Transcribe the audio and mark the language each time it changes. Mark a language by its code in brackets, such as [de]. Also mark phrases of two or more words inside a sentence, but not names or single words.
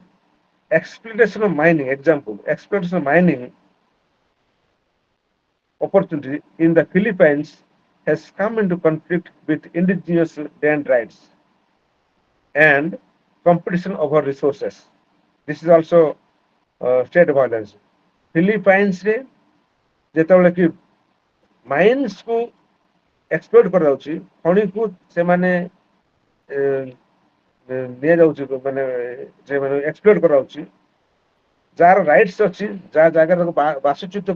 [en] Exploitation of mining, example, exploitation of mining opportunity in the Philippines has come into conflict with indigenous land rights and competition over resources. This is also state violence. [or] Philippines रे ଯେତେବେଳେ କି ମାଇନ୍ସ କୁ ଏକ୍ସପ୍ଲୋର କରାଯାଉଛି ଖଣିକୁ ସେମାନେ ନିଆଯାଉଛି ମାନେ ସେମାନେ ଏକ୍ସପ୍ଲୋର କରାଯାଉଛି ଯାହାର ରାଇଟ୍ସ ଅଛି ଯାହା ଜାଗାରେ ବାସଚ୍ୟୁତ